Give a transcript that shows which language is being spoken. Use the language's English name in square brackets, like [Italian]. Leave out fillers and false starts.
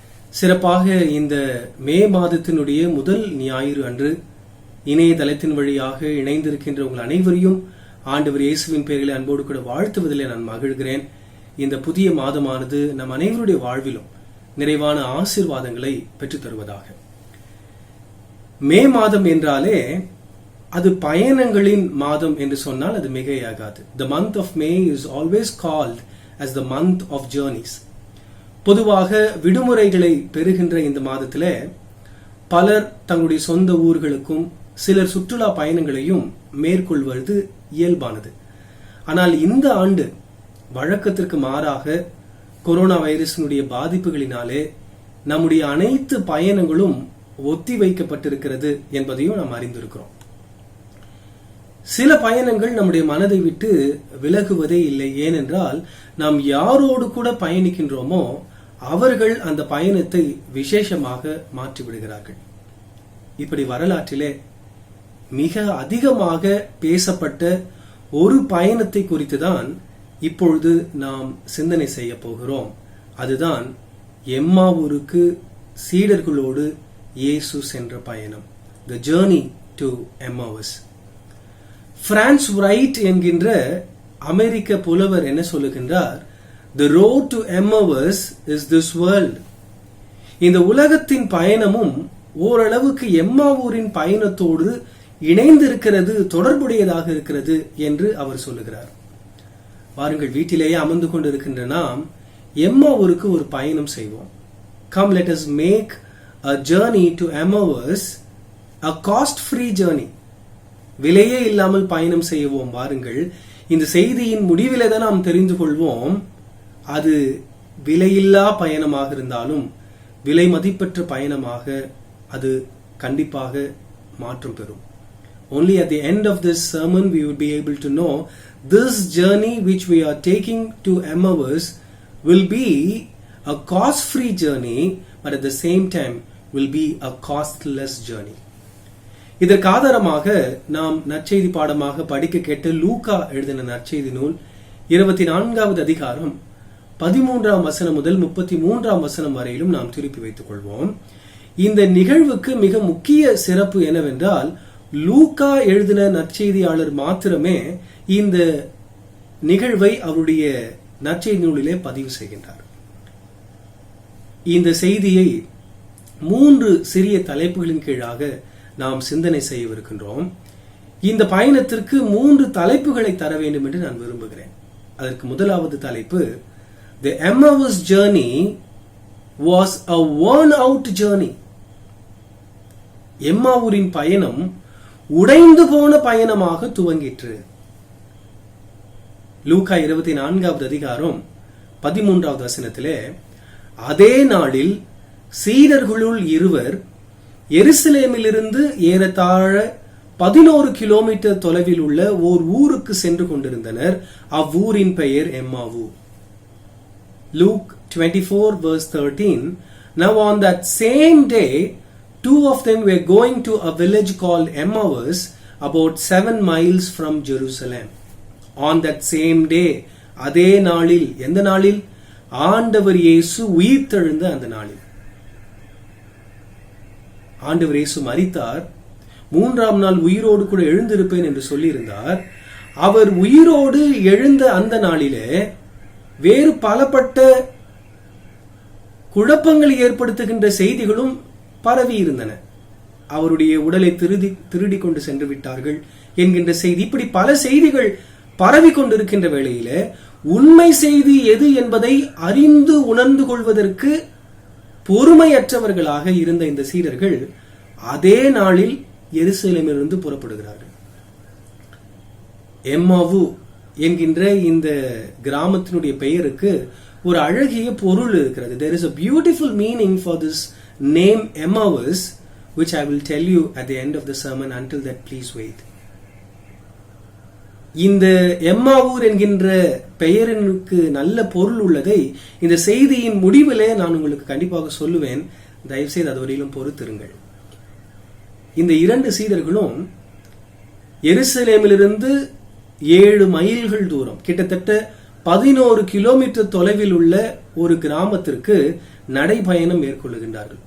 [Tamil] சிறப்பாக இந்த மே மாதத்தினுடைய முதல் ஞாயிறு அன்று இணையதளத்தின் வழியாக இணைந்திருக்கின்ற உங்கள் அனைவரையும் ஆண்டவர் இயேசுவின் பெயரிலே அன்போடு கூட வாழ்த்துவதிலே நான் மகிழ்கிறேன். இந்த புதிய மாதமானது நம் அனைவருடைய வாழ்விலும் நிறைவான ஆசீர்வாதங்களை பெற்றுத் தருவதாக. மே மாதம் என்றாலே அது பயணங்களின் மாதம் என்று சொன்னால் அது மிகையாகாது. [English] The month of May is always called as the month of journeys. [Tamil] பொதுவாக விடுமுறைகளை பெறுகின்ற இந்த மாதத்திலே பலர் தங்களுடைய சொந்த ஊர்களுக்கும் சிலர் சுற்றுலா பயணங்களையும் மேற்கொள்வது இயல்பானது. ஆனால் இந்த ஆண்டு வழக்கத்திற்கு மாறாக கொரோனா வைரஸினுடைய பாதிப்புகளினாலே நம்முடைய அனைத்து பயணங்களும் ஒத்தி வைக்கப்பட்டிருக்கிறது என்பதையும் நாம் அறிந்திருக்கிறோம். சில பயணங்கள் நம்முடைய மனதை விட்டு விலகுவதே இல்லை. ஏனென்றால் நாம் யாரோடு கூட பயணிக்கின்றோமோ அவர்கள் அந்த பயணத்தை விசேஷமாக மாற்றிவிடுகிறார்கள். இப்படி வரலாற்றிலே மிக அதிகமாக பேசப்பட்ட ஒரு பயணத்தை குறித்துதான் இப்பொழுது நாம் சிந்தனை செய்ய போகிறோம். அதுதான் எம்மாவூருக்கு சீடர்களோடு இயேசு சென்ற பயணம். [English] The journey to Emmaus. [Tamil] France right என்கின்ற அமெரிக்க புலவர் என்ன சொல்லுகின்றார்? [English] The road to Emmaus is this world. [Tamil] இந்த உலகத்தின் பயணமும் ஓரளவுக்கு எம்மாவூரின் பயணத்தோடு இணைந்திருக்கிறது, தொடர்புடையதாக இருக்கிறது என்று அவர் சொல்லுகிறார். வாருங்கள், வீட்டிலேயே அமர்ந்து கொண்டிருக்கின்ற நாம் எம்மாவூருக்கு ஒரு பயணம் செய்வோம். [English] Come, let us make a journey to Emmaus, a cost-free journey. [Tamil] விலையே இல்லாமல் பயணம் செய்வோம். வாருங்கள், இந்த செய்தியின் முடிவிலே தான் நாம் தெரிந்து கொள்வோம் அது விலையில்லா பயணமாக இருந்தாலும் விலை மதிப்பற்ற பயணமாக அது கண்டிப்பாக மாற்றம் பெறும். [English] Only at the end of this sermon we will be able to know this journey which we are taking to Emmaus will be a cost-free journey, but at the same time will be a costless journey. [Tamil] இதற்கு ஆதாரமாக நாம் நற்செய்தி பாடமாக படிக்க கேட்ட லூக்கா எழுதின நற்செய்தி நூல் 24வது அதிகாரம் 13ஆம் வசனம் முதல் 33ஆம் வசனம் வரையிலும் நாம் திருப்பி வைத்துக் கொள்வோம். இந்த நிகழ்வுக்கு மிக முக்கிய சிறப்பு என்னவென்றால், லூக்கா எழுதின நற்செய்தியாளர் மாத்திரமே இந்த நிகழ்வை அவருடைய நற்செய்தி நூலிலே பதிவு செய்கின்றார். இந்த செய்தியை 3 சிறிய தலைப்புகளின் கீழாக நாம் சிந்தனை செய்யவிருக்கின்றோம். இந்த பயணத்திற்கு 3 தலைப்புகளை தர வேண்டும் என்று நான் விரும்புகிறேன். அதற்கு முதலாவது தலைப்பு, [English] The Emmaus journey was a worn out journey. [Tamil] எம்மாவூரின் பயணம் உடைந்து போன பயணமாக துவங்கிற்று. லூக்கா 24வது அதிகாரம் 13வது வசனத்திலே, அதே நாளில் சீடர்களுள் இருவர் எருசலேமிலிருந்து ஏறத்தாழ 11 கிலோமீட்டர் தொலைவில் உள்ள ஓர் ஊருக்கு சென்று கொண்டிருந்தனர். அவ்வூரின் பெயர் எம்மாவு. [English] Luke 24 verse 13. Now on that same day, 2 of them were going to a village called Emmaus, about 7 miles from Jerusalem. On that same day, [Tamil] அதே நாளில், எந்த நாளில்? ஆண்டவர் இயேசு உயிர்த்தெழுந்த அந்த நாளில். ஆண்டவர் இயேசு மரித்தார், 3ஆம் நாள் உயிரோடு கூட எழுந்திருப்பேன் என்று சொல்லியிருந்தார். அவர் உயிரோடு எழுந்த அந்த நாளிலே வேறு பலப்பட்ட குழப்பங்களை ஏற்படுத்துகின்ற செய்திகளும் பரவி இருந்தன. அவருடைய உடலை திருடி கொண்டு சென்று விட்டார்கள் என்கின்ற செய்தி, இப்படி பல செய்திகள் பரவி கொண்டிருக்கின்ற வேளையில உண்மை செய்தி எது என்பதை அறிந்து உணர்ந்து கொள்வதற்கு பொறுமையற்றவர்களாக இருந்த இந்த சீடர்கள் அதே நாளில் எருசலேமிலிருந்து புறப்படுகிறார்கள். எம்மாவு என்கின்ற இந்த கிராமத்தினுடைய பெயருக்கு ஒரு அழகிய பொருள் இருக்கிறது. [English] There is a beautiful meaning for this name Emmaus, which I will tell you at the end of the sermon. Until that, please wait. [Tamil] இந்த எம்மாவூர் என்கின்ற பெயருக்கு நல்ல பொருள் உள்ளதை இந்த செய்தியின் முடிவிலே நான் உங்களுக்கு கண்டிப்பாக சொல்லுவேன். தயவுசெய்து அதுவரையிலும் பொறுத்திருங்கள். இந்த 2 சீடர்களும் எருசலேமிலிருந்து 7 மைல்கள் தூரம், கிட்டத்தட்ட 11 கிலோமீட்டர் தொலைவில் உள்ள ஒரு கிராமத்திற்கு நடைபயணம் மேற்கொள்ளுகின்றார்கள்.